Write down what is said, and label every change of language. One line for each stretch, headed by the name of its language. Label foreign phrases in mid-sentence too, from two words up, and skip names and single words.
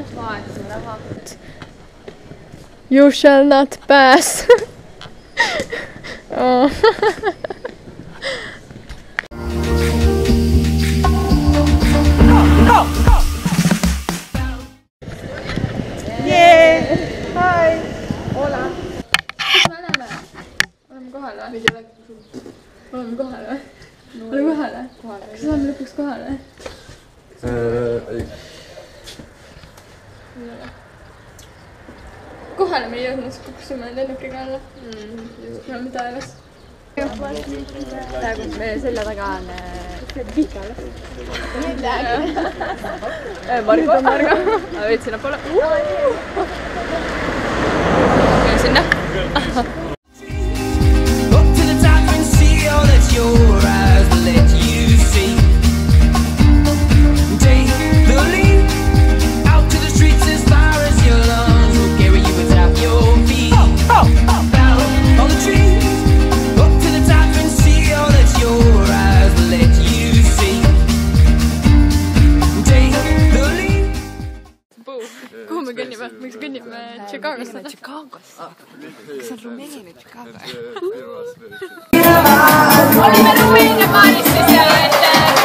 Estonian: Vaetasime raha.
English: You shall not pass. Oh. Yeah! Hi! Hola!
Estonian: Kus me oleme? Oleme kohal või? Oleme kohal või? Oleme kohal või? Kas oleme lõpuks kohal või? Ei. Kohale me ei jõudnud, kukkusime lennukiga alla. Me oleme taevas. Praegu meie selja taga on Vikal. Margo. Ma võid sinna poole. Käin sinna.
English: Your eyes will let you see. Take the lead out to the streets as far as your lungs will carry you without your feet. Down on the trees, up to the top and see all that your eyes will let you see. Take the lead.
Estonian: Kuhu me kõnnime? Miks kõnnime Chicagosse? Chicagosse? Kas on Rumeenia Chicago? Olime Rumeenia baaris siis ja